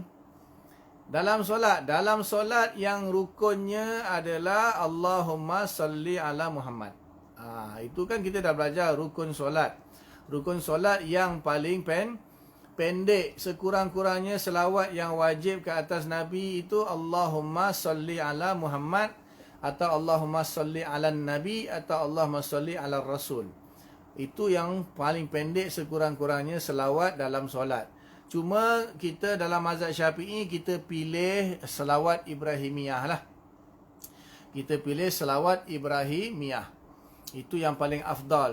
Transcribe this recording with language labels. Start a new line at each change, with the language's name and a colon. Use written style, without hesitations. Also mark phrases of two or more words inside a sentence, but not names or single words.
Malay: Dalam solat yang rukunnya adalah
Arabic: Allahumma salli ala Muhammad.
Malay: Itu kan kita dah belajar rukun solat. Rukun solat yang paling pendek, sekurang-kurangnya selawat yang wajib ke atas Nabi itu
Arabic: Allahumma salli ala Muhammad,
Malay: atau
Arabic: Allahumma salli ala Nabi,
Malay: atau
Arabic: Allahumma salli ala Rasul.
Malay: Itu yang paling pendek sekurang-kurangnya selawat dalam solat. Cuma kita dalam mazhab Syafi'i kita pilih selawat Ibrahimiyah lah. Kita pilih selawat Ibrahimiyah. Itu yang paling afdal.